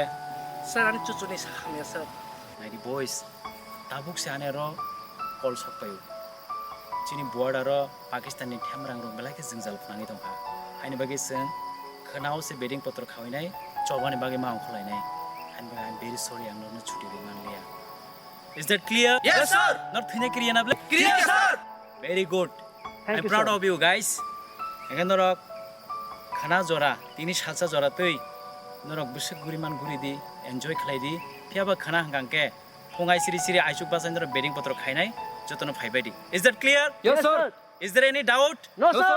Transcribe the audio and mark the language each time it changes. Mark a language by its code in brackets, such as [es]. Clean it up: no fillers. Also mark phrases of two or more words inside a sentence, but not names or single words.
[trp] Sir ani cucu ni sakang ya sir. Nairi boys. Tabuk se ane ro call sok payu. Chini border ro Pakistan ni thamrang ro belai ke jingjal phangi tong kha. Aini bagi seng khanao se bedding potro khawai nai chobani bagi maung kholai nai. [en] And I'm very sorry [trp] ang no chuti ri man liya. [en] Is that clear? Yes sir. [trp] Not thine kriya na ble. [en] Clear sir. Very good. Thank I'm you, proud sir. of you guys. [trp] Ekan norok khana jora tini salsa jora tui norok busuk guriman guri di enjoy khlai di thiaba khana hangang ke pongai siri siri aisuk basan norok bedding potro khainai jotono phaibai di. [en] Is that clear? Yes, sir. Is there any doubt? No, sir.